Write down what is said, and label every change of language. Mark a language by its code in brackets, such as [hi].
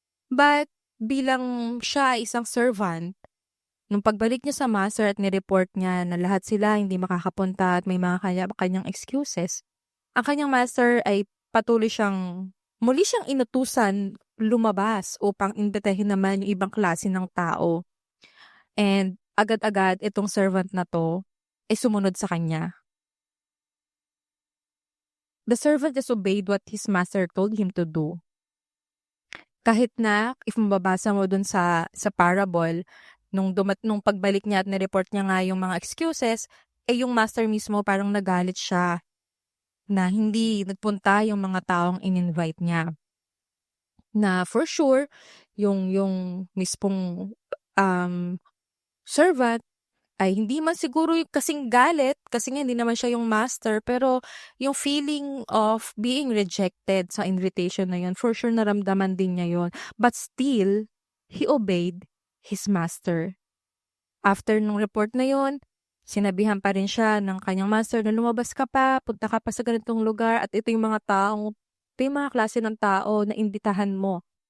[tl] But, bilang siya ay isang servant, nung pagbalik niya sa master at nireport niya na lahat sila hindi makakapunta at may mga kanyang excuses, ang kanyang master ay muli siyang inutusan lumabas upang imbitahin naman yung ibang klase ng tao. And agad-agad itong servant na to ay sumunod sa kanya. [en] The servant just obeyed what his master told him to do. [tl] Kahit na, if mababasa mo dun sa parable, nung pagbalik niya at nireport niya nga yung mga excuses, yung master mismo parang nagalit siya na hindi nagpunta yung mga taong in-invite niya. Na for sure, yung mismong servant ay hindi man siguro kasing galit kasi nga hindi naman siya yung master, pero yung feeling of being rejected sa invitation na yun, for sure naramdaman din niya yun. [en] But still, he obeyed his master. [tl] After nung report na yun, sinabihan pa rin siya ng kanyang master na lumabas ka pa, punta ka pa sa ganitong lugar at ito yung mga klase ng tao na imbitahan mo.